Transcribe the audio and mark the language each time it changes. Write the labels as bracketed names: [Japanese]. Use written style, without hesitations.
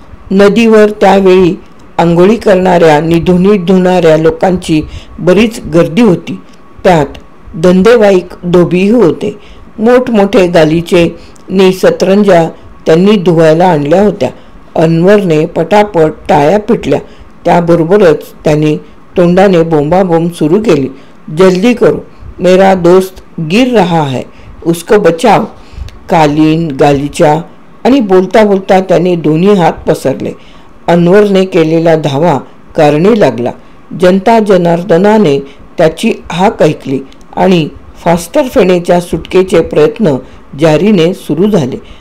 [Marathi] नदीवर त्यावेळी आंघोळी करणाऱ्या निधुनी धुणाऱ्या लोकांची बरीच गर्दी होती. त्यात धंदेवाईक धोबीही होते. मोठमोठे गालीचे नि सतरंजा त्यांनी धुवायला आणल्या होत्या. अनवरने पटापट टाळ्या पिटल्या. त्याबरोबरच त्याने तोंडाने बोंबाबोंब सुरू केली. [Hindi] जल्दी करो, मेरा दोस्त गिर रहा है, उसको बचाव. [Marathi] कालीन, गालीचा आणि बोलता बोलता त्याने दोन्ही हात पसरले. अनवरने केलेला धावा कारणी लागला. जनता जनार्दनाने त्याची हाक ऐकली आणि फास्टर फेणेच्या सुटकेचे प्रयत्न जारीने सुरू झाले.